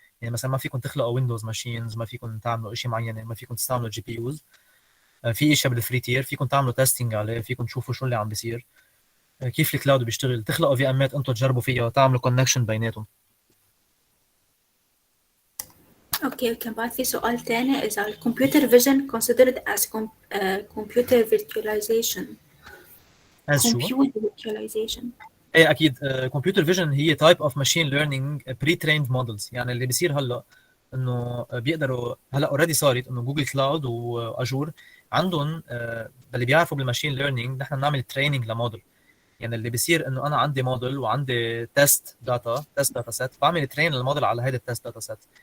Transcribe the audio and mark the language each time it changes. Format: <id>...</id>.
<ar>يعني مثلا ما فيكم تخلقوا ويندوز ماشينز، ما فيكم تعملوا شيء معين، ما فيكم تستعملوا جي بي يوز. في اشياء بالفري تير فيكم تعملوا تيستينج عليه، فيكم تشوفوا شو اللي عم بيصير، كيف الكلاود بيشتغل، تخلقوا في امات انتم تجربوا فيها وتعملوا كونكشن بيناتهم. اوكي، كان بعد في سؤال تاني</ar> <en>is our computer vision considered as computer virtualization.</en> <ar>as شو؟</ar> <en>computer virtualization.</en> <ar>ايه اكيد.</ar> <en>computer vision</en> <ar>هي</ar> <en>Type of machine learning pre trained models.</en> <ar>يعني اللي بيصير هلا انه بيقدروا، هلا اوريدي صارت انه جوجل كلاود واجور عندهم اللي بيعرفوا بالماشين ليرنينج نحن بنعمل تريننج لموديل. يعني اللي بيصير انه انا عندي موديل وعندي تيست داتا سيت، بعمل ترين للموديل على هيدا التيست داتا سيت.</ar>